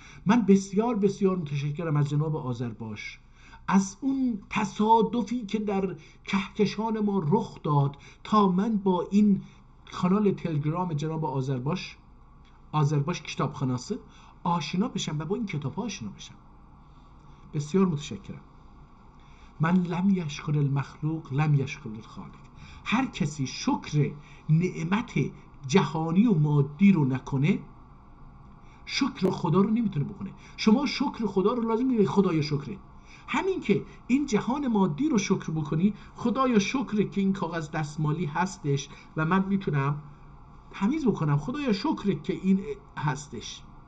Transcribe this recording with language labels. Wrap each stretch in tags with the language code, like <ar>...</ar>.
<fa>من بسیار بسیار متشکرم از جناب آذرباش، از اون تصادفی که در کهکشان ما رخ داد تا من با این کانال تلگرام جناب آذرباش کتابخاناسه آشنا بشم و با این کتاب آشنا بشم. بسیار متشکرم.</fa> <ar>من لم یشکر المخلوق لم یشکر الخالق.</ar> <fa>هر کسی شکر نعمت جهانی و مادی رو نکنه، شکر خدا رو نمیتونه بکنه. شما شکر خدا رو لازم میگه خدایا شکره. همین که این جهان مادی رو شکر بکنی، خدایا شکره که این کاغذ دستمالی هستش و من میتونم تمیز بکنم، خدایا شکره که این هستش.</fa>